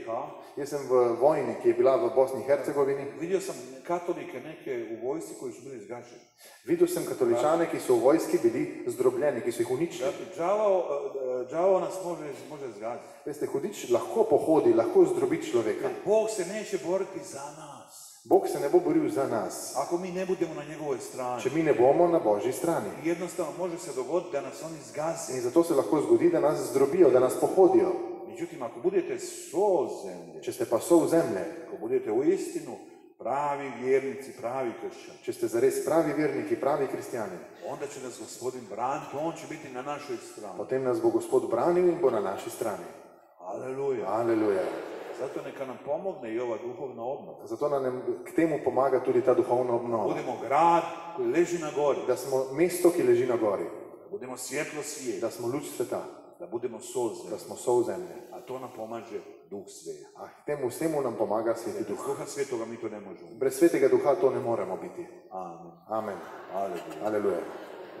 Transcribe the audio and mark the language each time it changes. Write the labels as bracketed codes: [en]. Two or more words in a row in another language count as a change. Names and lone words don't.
[sl] Jaz sem v vojni, ki je bila v Bosni in Hercegovini, [hr] vidio sam katolike neke u vojsci koji su bili zgaženi. [sl] videl sem katoličane, ki so v vojski bili zdrobljeni, ki so jih uničili. [hr] Dakle, đavao nas može zgaziti. [sl] Veste, hudič lahko pohodi, lahko zdrobi človeka. [hr] Bog se neće boriti za nas. [sl] Bog se ne bo boril za nas, [hr] Ako mi ne budemo na njegovoj strani. [sl] če mi ne bomo na Božji strani. [hr] Jednostavno može se dogoditi da nas oni zgaze. [sl] In zato se lahko zgodi, da nas zdrobijo, da nas pohodijo. [hr] Međutim, ako budete sol zemlje, [sl] Če ste pa sol zemlje, [hr] ako budete u istinu pravi vjernici, pravi kršćani, [sl] če ste zares pravi verniki, pravi kristjani, [hr] onda će nas Gospodin braniti, on će biti na našoj strani. [sl] potem nas bo Gospod branil in bo na naši strani. [hr] Aleluja. [sl] Aleluja. [hr] Zato neka nam pomogne i ova duhovna obnova. [sl] Zato nam k temu pomaga tudi ta duhovna obnova. [hr] Budemo grad koji leži na gori, [sl] Da smo mesto, ki leži na gori, [hr] da budemo svjetlo svijeta, [sl] da smo luč sveta, [hr] da budemo sol zemlje, [sl] da smo sol zemlje. [hr] a to nam pomaže Duh Sveti. [sl] A k temu vsemu nam pomaga Sveti [hr] Bez [sl] Duh. [hr] Duha Svetoga mi to ne možemo. [sl] Brez Svetega Duha to ne moremo biti. [hr] Amen. [sl] Amen. [hr] Aleluja. [sl] Aleluja.